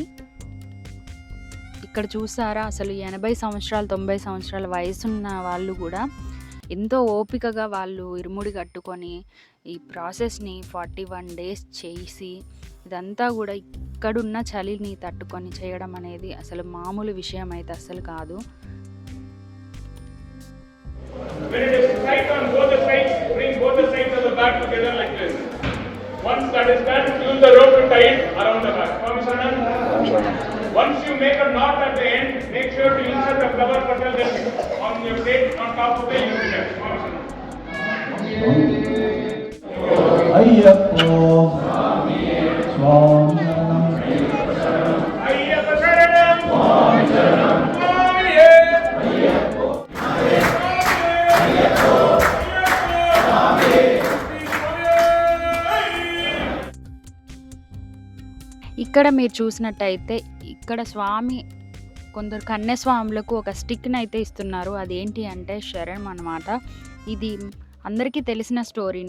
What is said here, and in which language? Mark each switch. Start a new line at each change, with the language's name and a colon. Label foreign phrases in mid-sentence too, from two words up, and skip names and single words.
Telugu: ఇక్కడ చూసారా, అసలు 80 సంవత్సరాలు 90 సంవత్సరాల వయసున్న వాళ్ళు కూడా ఎంతో ఓపికగా వాళ్ళు ఇరుముడి కట్టుకొని ఈ ప్రాసెస్ని 41 days చేసి, ఇదంతా కూడా ఇక్కడున్న చలిని తట్టుకొని చేయడం అనేది అసలు మామూలు విషయం అయితే అసలు కాదు.
English: When it is tight on both the sides, bring both the sides of the back together like this. Once that is done, use the rope to tie it around the back. Once you make a knot at the end, make sure to insert the flower petal on your plate on top of the unit.
Malayalam: അയ്യപ്പോ സ്വാമി അയ്യപ്പ ശരണം! സ്വാമി ശരണം! സ്വാമിയേ! അയ്യപ്പോ! അയ്യപ്പോ! Swamiye!
Telugu: ఇక్కడ మీరు చూసినట్టయితే ఇక్కడ స్వామి కొందరు కన్యస్వాములకు ఒక స్టిక్ని అయితే ఇస్తున్నారు. అదేంటి అంటే శరణం అన్నమాట. ఇది అందరికీ తెలిసిన స్టోరీనే.